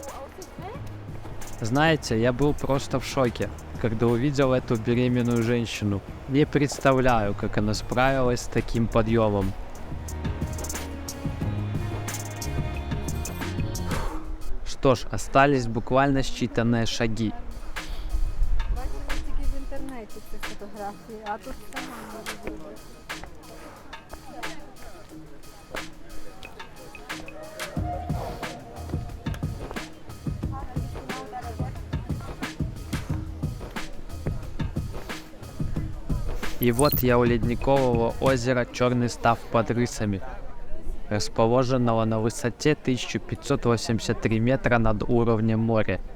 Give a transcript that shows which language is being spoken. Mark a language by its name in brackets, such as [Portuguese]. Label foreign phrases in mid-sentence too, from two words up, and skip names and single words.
[Russian] Знаете, я был просто в шоке, когда увидел эту беременную женщину. Не представляю, как она справилась с таким подъемом. Что ж, остались буквально считанные шаги. [Ukrainian] Бачила тільки в інтернеті ці фотографії, а тут сама не робила. [Russian] И вот я у ледникового озера Черный Став под Рысами, расположенного на высоте 1583 метра над уровнем моря.